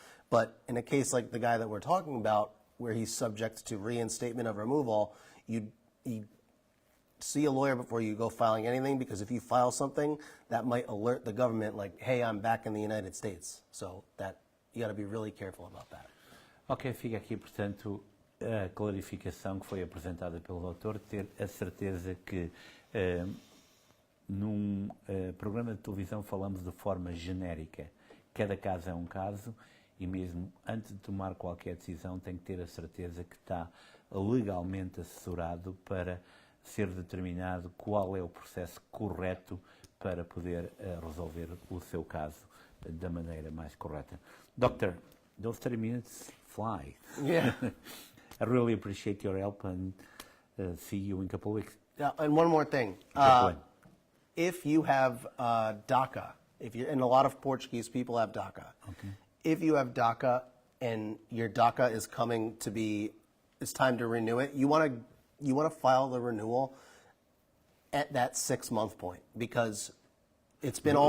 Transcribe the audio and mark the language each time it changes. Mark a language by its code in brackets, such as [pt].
[en] But in a case like the guy that we're talking about, where he's subject to reinstatement of removal, you see a lawyer before you go filing anything, because if you file something, that might alert the government, like, hey, I'm back in the United States. So that you got to be really careful about that. [pt] Ok, fica aqui, portanto, a clarificação que foi apresentada pelo doutor, ter a certeza que num programa de televisão falamos de forma genérica. Cada caso é um caso e mesmo antes de tomar qualquer decisão tem que ter a certeza que está legalmente assessorado para ser determinado qual é o processo correto para poder resolver o seu caso da maneira mais correta. [en] Doctor, those 30 minutes fly. Yeah. I really appreciate your help and see you in a couple of weeks. Yeah, and one more thing. Good. If you have DACA, and a lot of Portuguese people have DACA. Okay. If you have DACA and your DACA is coming to be, it's time to renew it, you want to file the renewal at that 6-month point, because it's been